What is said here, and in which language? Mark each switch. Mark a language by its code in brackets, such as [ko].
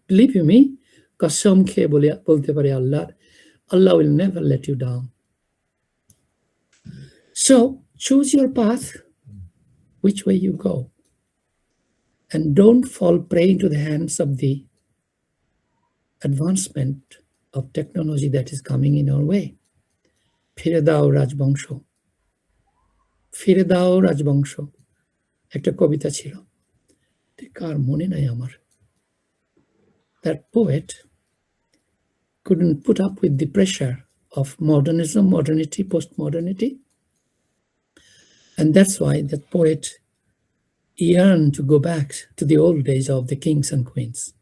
[en] Believe you me, [bn] kasam khe bolte pare [en] Allah, Allah will never let you down. So choose your path, which way you go. And don't fall prey into the hands of the advancement of technology that is coming in our way. [bn] ফিরে দাও রাজবংশ, ফিরে দাও রাজবংশ, একটা কবিতা ছিল, কার মনে নাই আমার। [en] That poet couldn't put up with the pressure of modernism, modernity, postmodernity. And that's why that poet yearned to go back to the old days of the kings and queens.